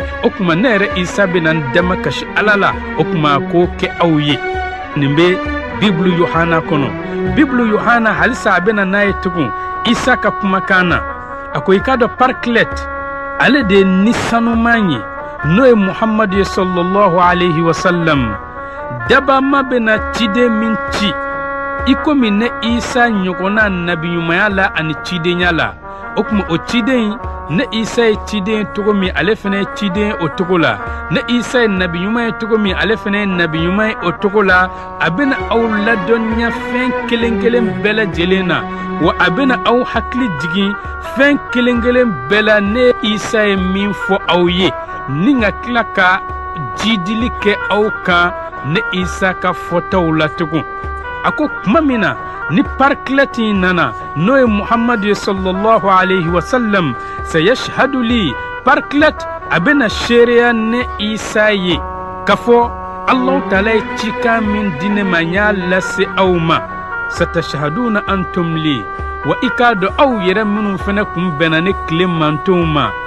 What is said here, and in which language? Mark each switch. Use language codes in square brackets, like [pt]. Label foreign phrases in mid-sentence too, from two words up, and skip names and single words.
[bm] O kuma ne yɛrɛ isa bɛna n dama kasi ala la o kuma k'o kɛ aw ye. Nin bɛ biblu yohana kɔnɔ. Biblu yohana halisa a bɛna n'a ye tugun isa ka kumakan na a ko i k'a dɔn parclet ale de ye nisanuman ye n'o ye muhamadu ye [ar] صلى الله عليه وسلم. [bm] Dabama bɛna ciden min ci i komi ne isa ɲɔgɔnna nabiɲumanya la ani cidenya la o kuma o ciden ne isa ye ciden togo min ale fana ye ciden o togo la ne isa ye nabiɲuman ye togo min ale fana ye nabiɲuman ye o togo la a bɛna aw ladɔnniya fɛn kelen kelen bɛɛ lajɛlen na wa a bɛna aw hakili jigin fɛn kelen kelen bɛɛ la ne isa ye min fɔ aw ye ni ka tila ka jidili kɛ aw kan ne isa ka fɔtaw la tugun. A ko kuma min na ni parclet in nana n'o ye muhamadu ye [ar] صلى الله عليه وسلم سيشهد لي [bm] parclet a bɛna seereya ne isa ye ka fɔ allahu taala ye cikan min di ne ma n y'a lase aw ma [ar] ستشهدون أنتم لي [bm] wa i k'a dɔn aw yɛrɛ minnu fana kun bɛnna ne tile mantonw ma